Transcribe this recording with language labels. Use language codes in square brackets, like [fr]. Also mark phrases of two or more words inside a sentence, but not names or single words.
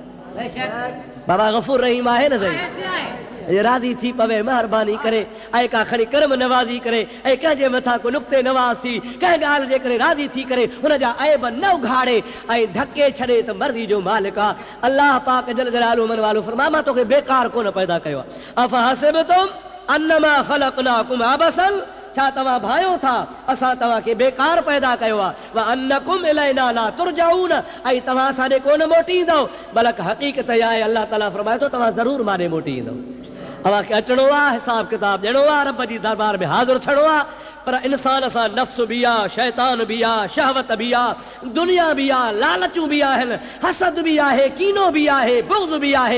[sd] बाबा गफ़ूर रहीम आहे न साईं, राज़ी थी पवे महिरबानी करे ऐं का खणी कर्म नवाज़ी करे ऐं कंहिंजे मथां को नुक़्ते नवाज़ थी कंहिं ॻाल्हि जे करे राज़ी थी करे हुन जा ऐब न उघाड़े ऐं ढके छॾे त मर्ज़ी जो मालिक आहे। अल्लाह पाक जल जलालहु मन वालो फरमाए मां तोखे बेकार कोन पैदा कयो आहे। [ar] أفحسبتم أنما خلقناكم عبثا, [sd] छा तव्हां भायो था असां तव्हांखे बेकार पैदा कयो आहे। [ar] و أنكم إلينا لا ترجعون, [sd] ऐं तव्हां असांखे कोन मोटींदव, बल्कि हक़ीक़त इहा आहे अल्लाह ताला फरमाए थो तव्हां ज़रूर माने मोटी ईंदव। तव्हांखे अचणो आहे, हिसाब किताब ॾियणो आहे, रब जी दरबार में हाज़िर थियणो आहे, पर इंसान सां नफ़्स बि आहे, शैतान बि आहे, शहवत बि आहे, दुनिया बि आहे, लालचूं बि आहिनि, हसद बि आहे, कीनो बि आहे, बुग़्ज़ बि आहे।